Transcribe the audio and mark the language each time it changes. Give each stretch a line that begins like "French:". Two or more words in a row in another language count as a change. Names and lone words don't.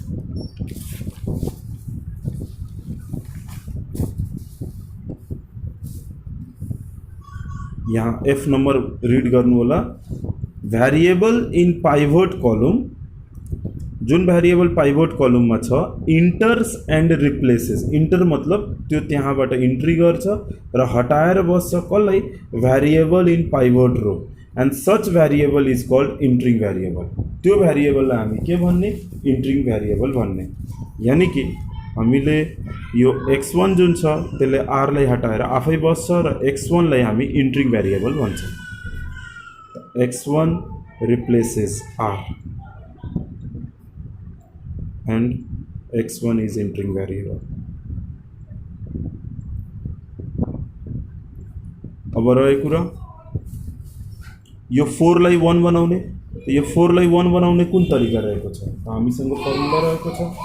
Nepali: यहाँ F
English: number read
Nepali: गर्नु होला।
English: variable in pivot column, जुन variable pivot column में छ enters and replaces. इंटर
Nepali: मतलब त्यो त्यहाँबाट
English: इन्ट्री
Nepali: गर्छ र हटाएर बस्छ कसलाई,
English: variable in pivot row, and such variable is called entering variable.
Nepali: त्यो भ्यारिएबललाई हामी के भन्ने,
English: entering variable
Nepali: भन्ने। यानी कि हामीले यो x1 जुन छ त्यसले r लाई हटाएर आफै बस्छ र x1 लाई हामी
English: entering variable
Nepali: भन्छौं।
English: x1 replaces r and x1 is entering variable।
Nepali: अब रह्यो कुरा यो 4 लाई 1 बनाउने, यो 4 लाई 1 बनाउने कुन तरिका रहेको छ, हामीसँग फर्मुला रहेको छ।